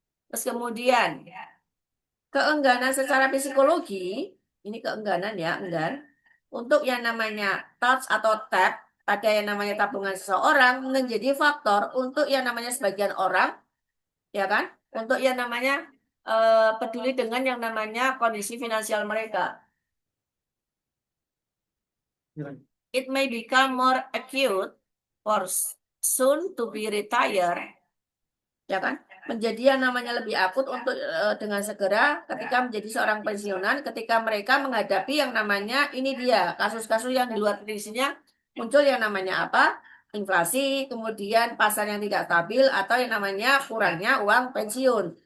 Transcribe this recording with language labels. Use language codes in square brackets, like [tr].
[id] Terus kemudian, keengganan secara psikologi, ini keengganan ya, enggan, untuk yang namanya touch atau tap pada yang namanya tabungan seseorang menjadi faktor untuk yang namanya sebagian orang, ya kan, untuk yang namanya peduli dengan yang namanya kondisi finansial mereka. [en] It may become more acute for soon to be retired, [id] ya kan? Menjadi yang namanya lebih akut untuk dengan segera ketika menjadi seorang pensiunan, ketika mereka menghadapi yang namanya ini dia kasus-kasus yang di luar prediksinya muncul yang namanya apa? Inflasi, kemudian pasar yang tidak stabil atau yang namanya kurangnya uang pensiun.